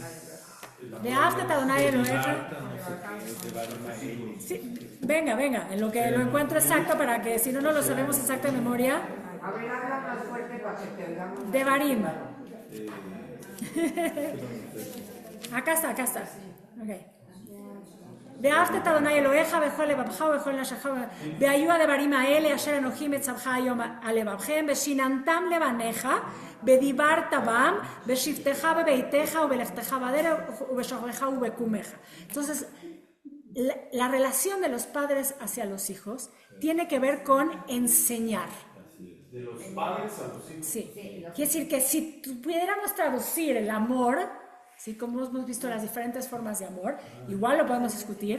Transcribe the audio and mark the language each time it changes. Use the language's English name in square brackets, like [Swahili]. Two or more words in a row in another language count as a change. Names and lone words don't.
[Hebrew] ואהבת אדוני אלוהיך. [Spanish] Sí, venga, en lo que lo encuentro exacto, para que si no lo sabemos exacto de memoria. A ver, habla más fuerte para que te oigamos. Devarim. Acá está. [Hebrew] Okay. ואהבת אדוני אלוהיך בכל לבבך ובכל נפשך והיו הדברים האלה אשר אנוכי מצווך היום על לבבכם ושיננתם לבניך ודיברת בם בשבתך בביתך ובלכתך בדרך ובשוכבך ובקומך. [Spanish] Entonces, la relación de los padres hacia los hijos tiene que ver con enseñar. De los padres a los hijos. Sí. Quiere decir que si pudiéramos traducir el amor, ¿sí? Como hemos visto las diferentes formas de amor, igual lo podemos discutir.